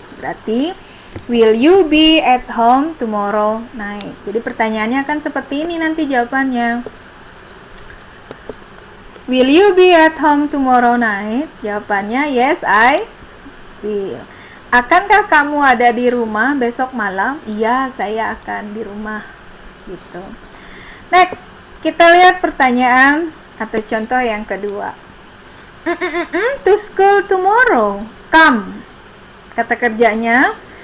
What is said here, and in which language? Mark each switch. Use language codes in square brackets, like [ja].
[en] Berarti will you be at home tomorrow night. [id] Jadi pertanyaannya akan seperti ini nanti jawabannya. [en] Will you be at home tomorrow night? Jawabannya yes, I will. [id] Akankah kamu ada di rumah besok malam? Iya, saya akan di rumah. Gitu. Next, kita lihat pertanyaan atau contoh yang kedua. [en] To school tomorrow. Come. [id] Kata kerjanya.